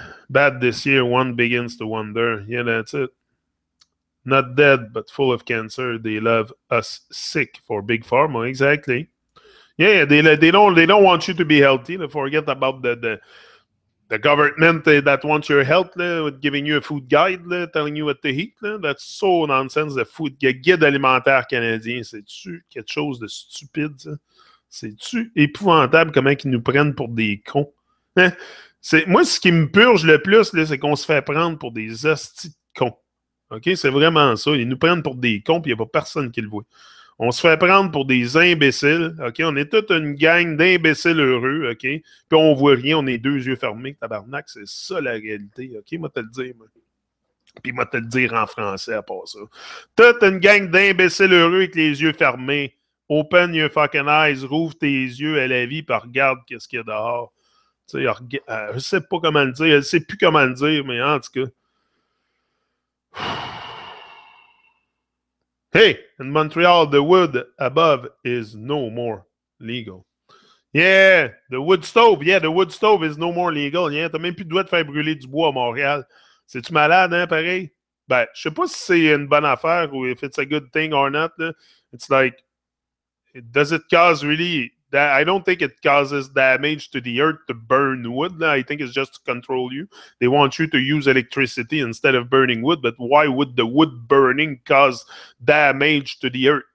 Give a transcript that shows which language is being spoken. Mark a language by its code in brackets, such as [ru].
[en] bad this year. One begins to wonder. Yeah, that's it. Not dead, but full of cancer. They love us sick for big pharma. Exactly. Yeah, they don't want you to be healthy. They forget about the government that wants your health, with giving you a food guide, telling you what to eat. That's so nonsense. The food guide [fr] alimentaire canadien, c'est-tu quelque chose de stupide, ça? C'est-tu épouvantable comment ils nous prennent pour des cons? Hein? Moi, ce qui me purge le plus, là, c'est qu'on se fait prendre pour des hosties de cons. OK? C'est vraiment ça. Ils nous prennent pour des cons, puis il n'y a pas personne qui le voit. On se fait prendre pour des imbéciles, OK? On est toute une gang d'imbéciles heureux, OK? Puis on voit rien, on est deux yeux fermés, tabarnak, c'est ça la réalité, OK? Moi, te le dire, moi. Puis moi, te le dire en français à part ça. Toute une gang d'imbéciles heureux avec les yeux fermés. [en] Open your fucking eyes, [fr] rouvre tes yeux à la vie, puis regarde qu'est-ce qu'il y a dehors. Tu sais, je sais pas comment le dire, je sais plus comment le dire, mais en tout cas... [en] Hey, in Montreal, the wood above is no more legal. Yeah, the wood stove. Yeah, the wood stove is no more legal. [fr] Yeah, t'as même plus le droit de faire brûler du bois à Montréal. C'est-tu malade, hein, pareil? Ben, je sais pas si c'est une bonne affaire ou [en] if it's a good thing or not. [fr] Là. [en] It's like, does it cause really... I don't think it causes damage to the earth to burn wood. I think it's just to control you. They want you to use electricity instead of burning wood. But why would the wood burning cause damage to the earth?